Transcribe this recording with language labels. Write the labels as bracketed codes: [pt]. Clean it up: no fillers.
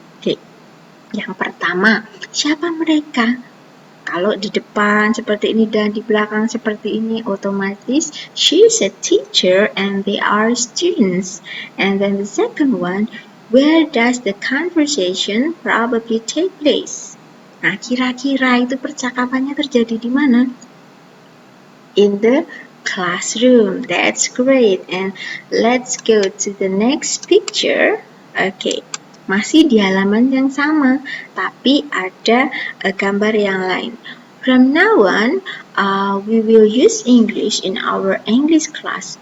[id] Okay. Yang pertama, siapa mereka? Kalau di depan seperti ini dan di belakang seperti ini, otomatis [en] she's a teacher and they are students. And then the second one, where does the conversation probably take place? [id] Nah, kira-kira itu percakapannya terjadi di mana? [en] In the classroom. That's great. And let's go to the next picture. [id] Okay, masih di halaman yang sama, tapi ada gambar yang lain. [en] From now on, we will use English in our English class.